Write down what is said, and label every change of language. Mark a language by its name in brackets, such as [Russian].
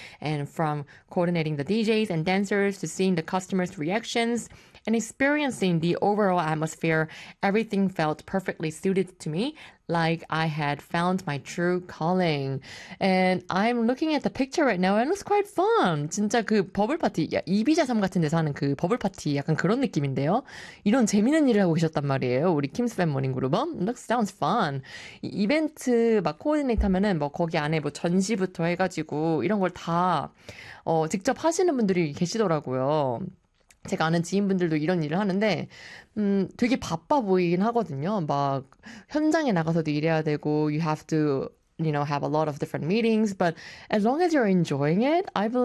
[English] And from coordinating the DJs and dancers to seeing the customers' reactions and experiencing the overall atmosphere, everything felt perfectly suited to me. Like I had found my true calling. And I'm looking at the picture right now and it looks quite fun. [Korean] 진짜 그 버블 파티, 야, 이비자 섬 같은 데서 하는 그 버블 파티 약간 그런 느낌인데요. 이런 재밌는 일을 하고 계셨단 말이에요. 우리 킴스 팬 모닝 그룹. [English] Looks sounds fun. [Korean] 이벤트 막 코디네이트 하면은 뭐 거기 안에 뭐 전시부터 해가지고 이런 걸 다, 직접 하시는 분들이 계시더라고요. 제가 아는 지인분들도 이런 일을 하는데 되게 바빠 보이긴 하거든요. 막 현장에 나가서도 일해야 되고 [English] you have to, you know, have a lot of different meetings, but as long as you're enjoying it, I believe